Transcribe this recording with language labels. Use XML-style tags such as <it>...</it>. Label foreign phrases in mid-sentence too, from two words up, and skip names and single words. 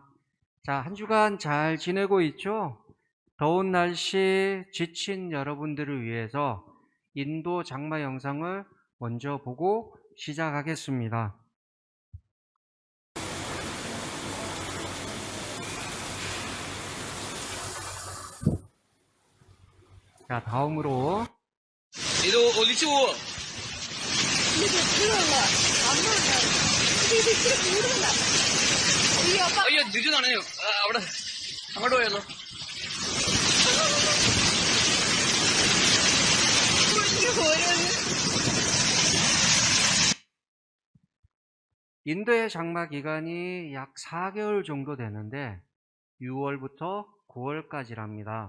<ko>자, 한 주간 잘 지내고 있죠? 더운 날씨 지친 여러분들을 위해서 인도 장마 영상을 먼저 보고 시작하겠습니다. 자, 다음으로</ko> <ml>ഇത് ഒലിച്ചു പോവോ അയ്യോ ജിജു നനയോ അവിടെ അങ്ങോട്ട് പോയാലോ</ml> <ko>인도의 장마 기간이 약 4개월 정도 되는데 6월부터 9월까지랍니다.</ko>